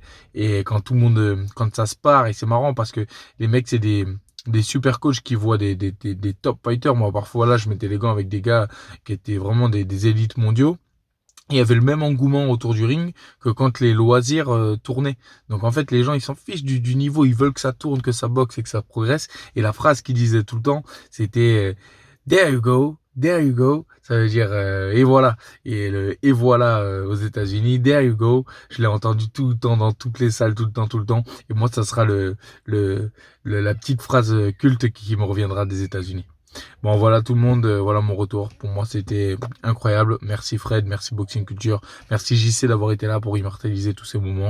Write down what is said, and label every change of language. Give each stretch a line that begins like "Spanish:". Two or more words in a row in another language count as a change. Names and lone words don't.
French: Et quand quand ça se part, et c'est marrant parce que les mecs, c'est des super coachs qui voient des
English: top fighters.
French: Moi, parfois, là, je mettais les gants avec des gars qui étaient vraiment des élites mondiaux. Il y avait le même engouement autour du ring que quand les loisirs tournaient. Donc en fait, les gens, ils s'en fichent du niveau. Ils veulent que ça tourne, que ça boxe et que ça progresse. Et la phrase qu'ils disaient tout le temps, c'était
English: there you go. There you go,
French: ça veut dire et voilà. Et et voilà aux États-Unis,
English: there you go.
French: Je l'ai entendu tout le temps dans toutes les salles, tout le temps. Et moi, ça sera la petite phrase culte qui me reviendra des États-Unis. Bon, voilà tout le monde, voilà mon retour. Pour moi, c'était incroyable. Merci Fred, merci Boxing Culture, merci JC d'avoir été là pour immortaliser tous ces moments.